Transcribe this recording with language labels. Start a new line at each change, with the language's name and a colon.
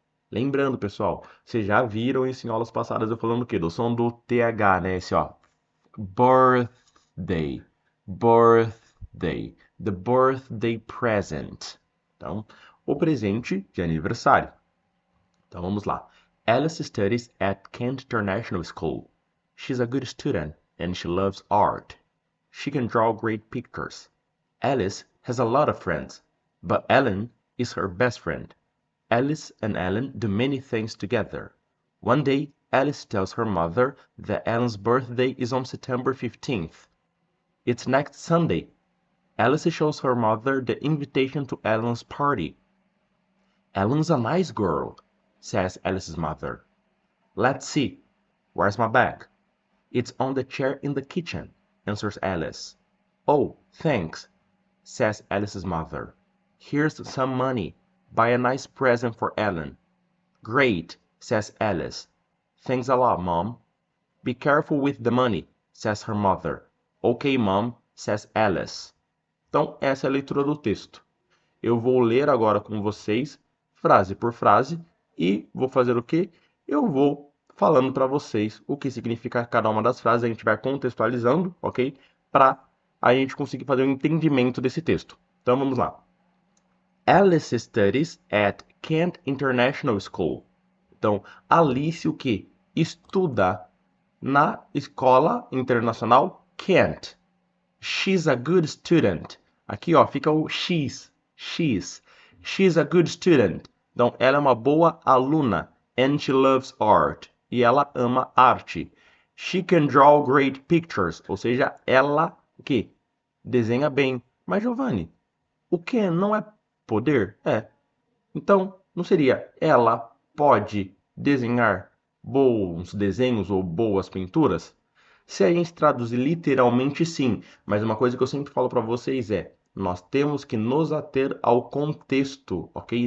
Portuguese: Lembrando, pessoal, vocês já viram isso em aulas passadas eu falando o quê? Do som do TH, né? Esse ó. Birthday.
English: Birthday. The birthday present.
Portuguese: Então, o presente de aniversário. Então vamos lá.
English: Alice studies at Kent International School. She's a good student and she loves art. She can draw great pictures. Alice has a lot of friends, but Ellen is her best friend. Alice and Ellen do many things together. One day, Alice tells her mother that Ellen's birthday is on September 15th. It's next Sunday. Alice shows her mother the invitation to Ellen's party. Ellen's a nice girl, says Alice's mother. Let's see. Where's my bag? It's on the chair in the kitchen, answers Alice. Oh, thanks, says Alice's mother. Here's some money. Buy a nice present for Ellen. Great, says Alice. Thanks a lot, Mom. Be careful with the money, says her mother. Okay, Mom, says Alice.
Portuguese: Então, essa é a leitura do texto. Eu vou ler agora com vocês, frase por frase, e vou fazer o quê? Eu vou falando para vocês o que significa cada uma das frases, a gente vai contextualizando, ok? Para a gente conseguir fazer um entendimento desse texto. Então vamos lá.
English: Alice studies at Kent International School.
Portuguese: Então, Alice o que? Estuda na escola internacional Kent.
English: She's a good student.
Portuguese: Aqui, ó, fica o X. She's.
English: She's a good student.
Portuguese: Então, ela é uma boa aluna.
English: And she loves art.
Portuguese: E ela ama arte.
English: She can draw great pictures.
Portuguese: Ou seja, ela o quê? Desenha bem. Mas, Giovanni, o que não é poder? É. Então, não seria ela pode desenhar bons desenhos ou boas pinturas? Se a gente traduzir literalmente, sim. Mas uma coisa que eu sempre falo para vocês é: nós temos que nos ater ao contexto, ok?